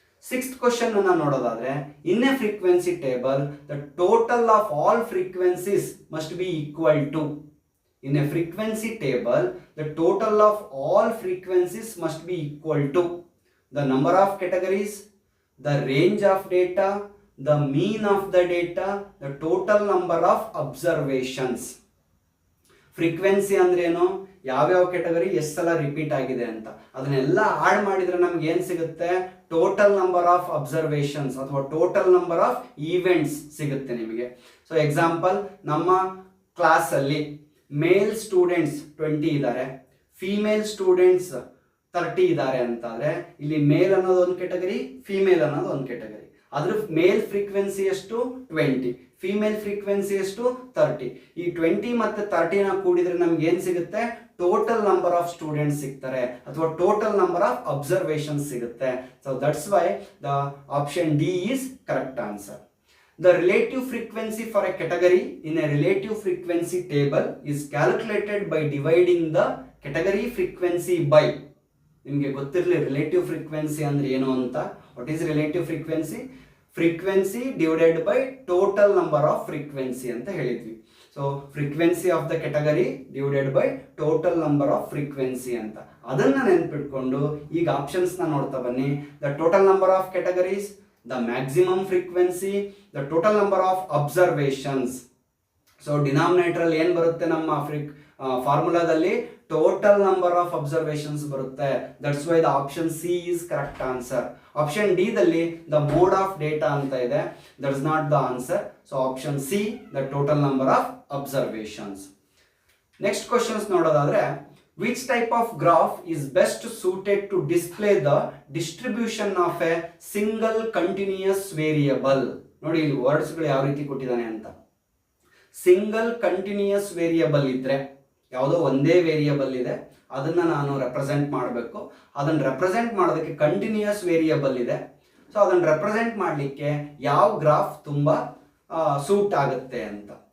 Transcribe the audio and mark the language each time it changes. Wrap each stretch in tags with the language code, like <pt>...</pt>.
<en>Sixth question</en> <kn>ಅನ್ನು ನೋಡೋದಾದ್ರೆ,</kn> <en>in a frequency table the total of all frequencies must be equal to. In a frequency table the total of all frequencies must be equal to the number of categories, the range of data, the mean of the data, the total number of observations.</en> <kn>Frequency ಅಂದ್ರೆ ಏನು, ಯಾವ್ಯಾವ category ಎಷ್ಟು ಸಲ repeat ಆಗಿದೆ ಅಂತ ಅದನ್ನೆಲ್ಲ add ಮಾಡಿದ್ರೆ ನಮ್ಗೆ ಏನ್ ಸಿಗುತ್ತೆ, ಟೋಟಲ್ ನಂಬರ್ ಆಫ್ ಅಬ್ಸರ್ವೇಷನ್ಸ್ ಅಥವಾ ಟೋಟಲ್ ನಂಬರ್ ಆಫ್ ಈವೆಂಟ್ಸ್ ಸಿಗುತ್ತೆ ನಿಮಗೆ. ಸೊ ಎಕ್ಸಾಂಪಲ್, ನಮ್ಮ ಕ್ಲಾಸ್ ಅಲ್ಲಿ ಮೇಲ್ ಸ್ಟೂಡೆಂಟ್ಸ್ 20 ಇದ್ದಾರೆ, ಫಿಮೇಲ್ ಸ್ಟೂಡೆಂಟ್ಸ್ 30 ಇದ್ದಾರೆ ಅಂತಾದ್ರೆ ಇಲ್ಲಿ ಮೇಲ್ ಅನ್ನೋದು ಒಂದು ಕೆಟಗರಿ, ಫಿಮೇಲ್ ಅನ್ನೋದು ಒಂದು ಕೆಟಗರಿ. ಅದ್ರ ಮೇಲ್ ಫ್ರೀಕ್ವೆನ್ಸಿ ಎಷ್ಟು 20, ಫಿಮೇಲ್ ಫ್ರೀಕ್ವೆನ್ಸಿ ಎಷ್ಟು 30. ಈ 20 ಮತ್ತೆ 30 ನ ಕೂಡಿದ್ರೆ ನಮ್ಗೆ ಏನ್ ಸಿಗುತ್ತೆ, ಟೋಟಲ್ ನಂಬರ್ ಆಫ್ ಸ್ಟೂಡೆಂಟ್ಸ್ ಸಿಗ್ತಾರೆ ಅಥವಾ ಟೋಟಲ್ ನಂಬರ್ ಆಫ್ ಅಬ್ಸರ್ವೇಷನ್ಸ್ ಸಿಗುತ್ತೆ.</kn> <en>So that's why the option D is correct answer. The relative frequency for a category in a relative frequency table is calculated by dividing the category frequency by.</en> <kn>ನಿಮಗೆ ಗೊತ್ತಿರಲಿ relative frequency ಅಂದ್ರೆ ಏನು ಅಂತ.</kn> <en>What is relative frequency? Frequency divided by total number of frequency</en> <kn>ಅಂತ ಹೇಳಿದ್ವಿ.</kn> <en>So frequency of the category divided by total number of frequency ಅಂತ.</en> <kn>ಅದನ್ನ ನೆನ್ಪಿಟ್ಕೊಂಡು ಈಗ ಆಪ್ಷನ್ಸ್ ನ ನೋಡ್ತಾ ಬನ್ನಿ.</kn> <en>The total number of categories, the maximum frequency, the total number of observations.</en> <kn>So denominator ಅಲ್ಲಿ ಏನು ಬರುತ್ತೆ ನಮ್ಮ ಫಾರ್ಮುಲಾದಲ್ಲಿ, ಟೋಟಲ್ ನಂಬರ್ ಆಫ್ ಅಬ್ಸರ್ವೇಷನ್ಸ್ ಬರುತ್ತೆ.</kn> <en>That's why the option C is correct answer. Option D ದಲ್ಲಿ the mode of data</en> <kn>ಅಂತ ಇದೆ,</kn> <en>That is not the answer. So option C, the total number of observations. Next</en> <kn>questions ನೋಡೋದಾದ್ರೆ,</kn> <en>which type of graph is best suited to display the distribution of a single continuous variable?</en> <kn>ನೋಡಿ ಇಲ್ಲಿ words ಗಳು ಯಾವ ರೀತಿ ಕೊಟ್ಟಿದ್ದಾನೆ ಅಂತ. Single continuous variable ಇದ್ರೆ, ಯಾವುದೋ ಒಂದೇ ವೇರಿಯಬಲ್ ಇದೆ, ಅದನ್ನ ನಾನು ರೆಪ್ರೆಸೆಂಟ್ ಮಾಡಬೇಕು. ಅದನ್ನ ರೆಪ್ರೆಸೆಂಟ್ ಮಾಡೋದಕ್ಕೆ ಕಂಟಿನ್ಯೂಯಸ್ ವೇರಿಯಬಲ್ ಇದೆ. ಸೊ ಅದನ್ನ ರೆಪ್ರೆಸೆಂಟ್ ಮಾಡಲಿಕ್ಕೆ ಯಾವ ಗ್ರಾಫ್ ತುಂಬಾ ಸೂಟ್ ಆಗುತ್ತೆ ಅಂತ.</kn>